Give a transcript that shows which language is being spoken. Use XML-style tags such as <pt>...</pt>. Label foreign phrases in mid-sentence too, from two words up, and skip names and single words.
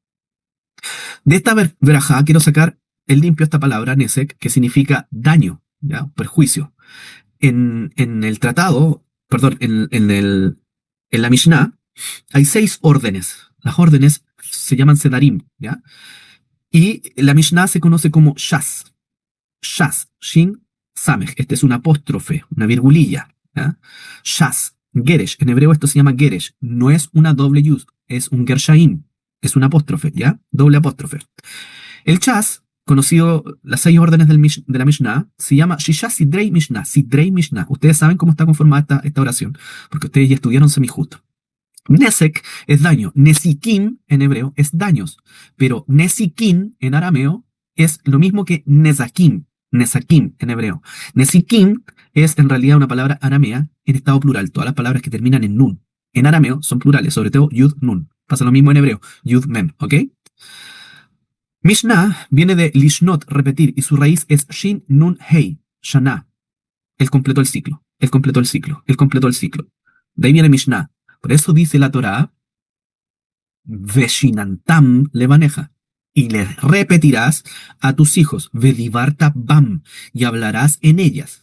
<es>De esta verajá quiero sacar el limpio esta palabra, nesek, que significa daño, ¿ya? Perjuicio. En el tratado, perdón, en la Mishnah, hay 6 órdenes. Las órdenes se llaman sedarim, ¿ya? Y la Mishnah se conoce como shas. Shas, shin, samech. Este es un apóstrofe, una virgulilla, ¿ya? Shas, geresh. En hebreo esto se llama geresh. No es una doble yud, es un gershaim. Es un apóstrofe, ¿ya? Doble apóstrofe. El chas, conocido, las 6 órdenes de la Mishnah, se llama</es> <he>שישה סדרי משנה. סדרי משנה.</he> <es>Ustedes saben cómo está conformada esta oración, porque ustedes ya estudiaron semijusto. Nesek es daño. Nesikim en hebreo es daños. Pero Nesikim en arameo es lo mismo que Nesakim. Nesakim en hebreo. Nesikim es en realidad una palabra aramea en estado plural. Todas las palabras que terminan en nun en arameo son plurales, sobre todo yud nun. Pasa lo mismo en hebreo. Yud mem, ¿ok? Mishnah viene de lishnot, repetir, y su raíz es shin nun hei, shana. Él completó el ciclo, él completó el ciclo, él completó el ciclo. De ahí viene Mishnah. Por eso dice la Torá,</es> <he>ושננתם לבניך,</he> <es>y le repetirás a tus hijos,</es> <he>ודברת בם,</he> <es>y hablarás en ellas.</es>